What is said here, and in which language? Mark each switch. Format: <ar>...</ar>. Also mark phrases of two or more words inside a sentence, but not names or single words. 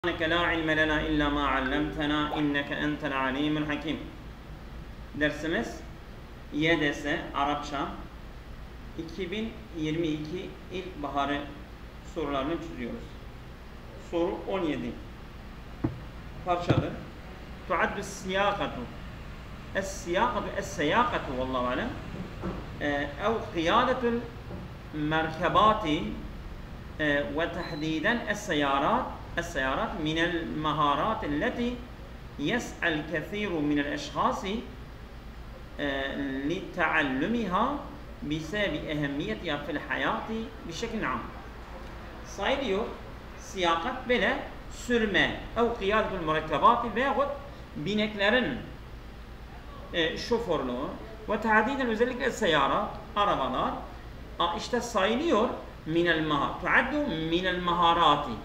<ar>سبحانك لا علم لنا إلا ما علمتنا إنك أنت العليم الحكيم.</ar> <tr>Dersimiz YDS Arapça 2022 ilkbaharı sorularını çözüyoruz. Soru 17. Parçadır.</tr> <ar>تعد السياقة السياقة والله أعلم أو قيادة المركبات وتحديدا السيارات من المهارات التي يسعى الكثير من الأشخاص لتعلمها بسبب أهميتها في الحياة بشكل عام.</ar> <tr>Sayılıyor siyakat böyle sürme,</tr> <ar>أو قيادة المركبات</ar> <tr>veyahut bineklerin şoförlüğü ve tahdiden özellikle seyarat, arabalar işte sayılıyor</tr> <ar>من المهارات.</ar>